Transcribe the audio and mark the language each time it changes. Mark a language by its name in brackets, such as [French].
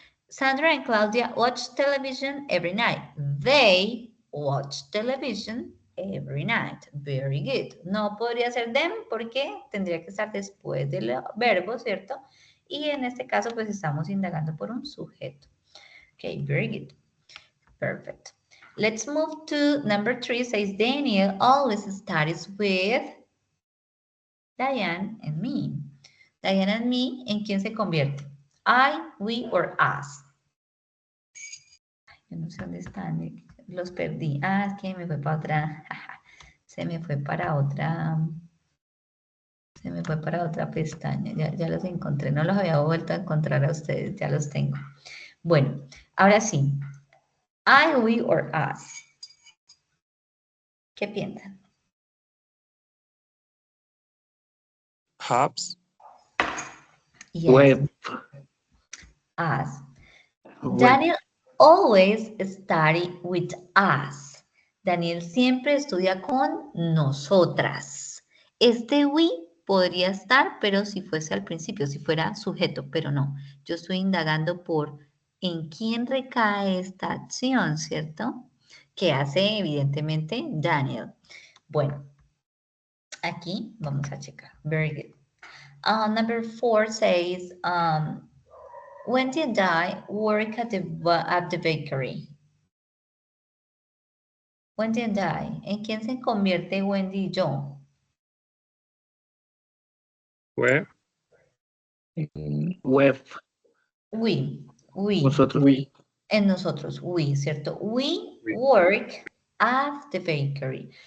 [English] Sandra and Claudia watch television every night. They watch television every night. Very good. [Spanish] No podría ser them porque tendría que estar después del verbo, ¿cierto? Y en este caso, pues estamos indagando por un sujeto. [English] Ok, very good. Perfect. Let's move to number 3. Says Daniel always studies with Diane and me. Diane and me, [Spanish] ¿en quién se convierte? [English] I, we, or us. [Spanish] Yo no sé dónde están. Los perdí. Ah, es que me fue para otra. Se me fue para otra. Se me fue para otra pestaña. Ya los encontré. No los había vuelto a encontrar a ustedes. Ya los tengo. Bueno, ahora sí. [English] I, we, or us. [Spanish] ¿Qué piensan? [English] Hubs. Yes. Web. Us. Web. Daniel always study with us. [Spanish] Daniel siempre estudia con nosotras. Este we podría estar, pero si fuese al principio, si fuera sujeto, pero no. Yo estoy indagando por en quién recae esta acción, ¿cierto? Que hace evidentemente Daniel. Bueno, aquí vamos a checar. [English] Very good. Number 4 says, Wendy and I work at the bakery. Wendy and I. [Spanish] ¿En quién se convierte Wendy y yo? [English] Where? Web. We. [Spanish] Nosotros. [English] We. [Spanish] En nosotros, we, ¿cierto? We [English] We. work at the bakery.